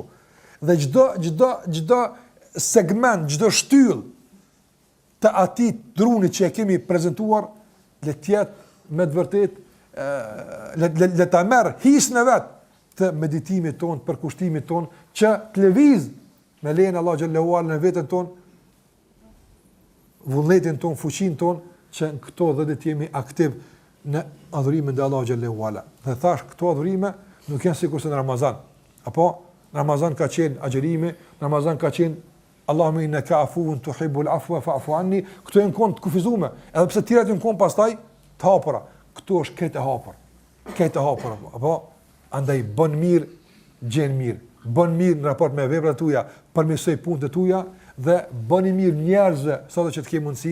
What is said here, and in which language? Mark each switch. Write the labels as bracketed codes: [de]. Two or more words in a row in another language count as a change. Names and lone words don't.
[sq] Dhe çdo segment, çdo shtyllë të atij druni që e kemi prezantuar le të jetë me të vërtetë le ta merr hisën e vet të meditimit ton, për kushtimit ton, që të lëviz me lejen Allah [ar] xhallahu ala [sq] në veten ton, vullnetin ton, fuqinë ton, që në këto 10 ditë jemi aktiv në adhurimin ndaj Allah [ar] xhallahu ala. [sq] Dhe thash, këto adhurime nuk janë sikurse në Ramazan. Apo Ramazan ka qenë agjerimi, Ramazan ka qenë [ar] Allahumma innaka afuwun tuhibbul afwa fa'fu anni. [sq] Këto janë kon të kufizuar, edhe pse tjerat janë kon pastaj të hapura. Këto është këtë hapur. Këtë hapur. Apo andaj bën mirë, gjen mirë. Bën mirë në raport me veprat tuaja, përmirësoj punët e tuaja dhe bëni mirë njerëzve sado që të ke mundësi.